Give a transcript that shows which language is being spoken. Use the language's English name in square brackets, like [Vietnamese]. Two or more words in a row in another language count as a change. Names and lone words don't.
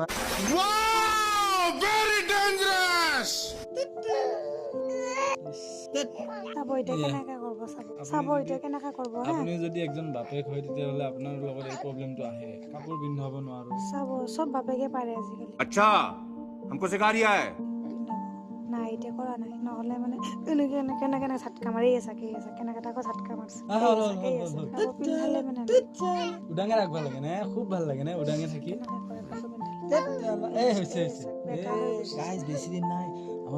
[English] Wow! Very dangerous! [Assamese] চাব এতিয়া কেনেকে কৰব চাব এতিয়া কেনেকে কৰব আপুনি যদি একজন বাপেক হয় তেতিয়াহ'লে আপোনাৰ লগত এই প্ৰব্লেমটো আহে কাপোৰ পিন্ধাব নোৱাৰো চাব চব বাপেকে পাৰে আজিকালি [Hindi] अच्छा हमको सिखा रिया है [Assamese] নাই এতিয়া কৰা নাই নহলে মানে কেনেকে ঝাটকা মাৰি আছে কেনেকে তাকো ঝাটকা মাৰছে পিন্ধালে মানে উদাঙে ৰাখব লাগে নে খুব ভাল লাগে নে উদাঙে থাকি এই হৈছে গাইজ বেছি দিন নাই আমাৰ